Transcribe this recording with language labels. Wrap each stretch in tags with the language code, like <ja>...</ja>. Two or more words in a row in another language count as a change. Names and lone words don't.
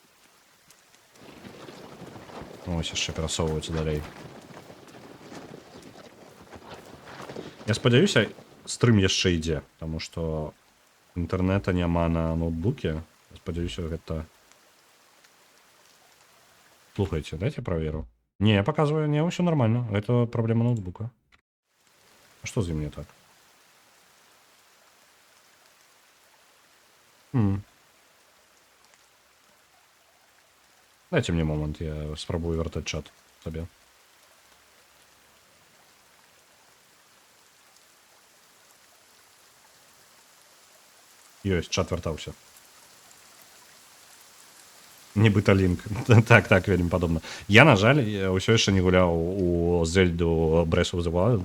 <be>Ось яшчэ перасоўваюцца далей. Я спадзяюся, стрым яшчэ ідзе, таму што інтэрнэта няма на ноутбуке. Я спадзяюся, гэта... Слухайте,</be> <ru>дайте проверю. Не, я показываю, не, все нормально. Это проблема ноутбука. А что за мне так?</ru> <be>Дайте мне момент, я спробую вертать чат себе. Ёсть, чат вертаўся. Нібыта лінк. Так, вельмі падобна. Я, на жаль, ўсё яшчэ не гуляў у Зельду Breath of the Wild.</be>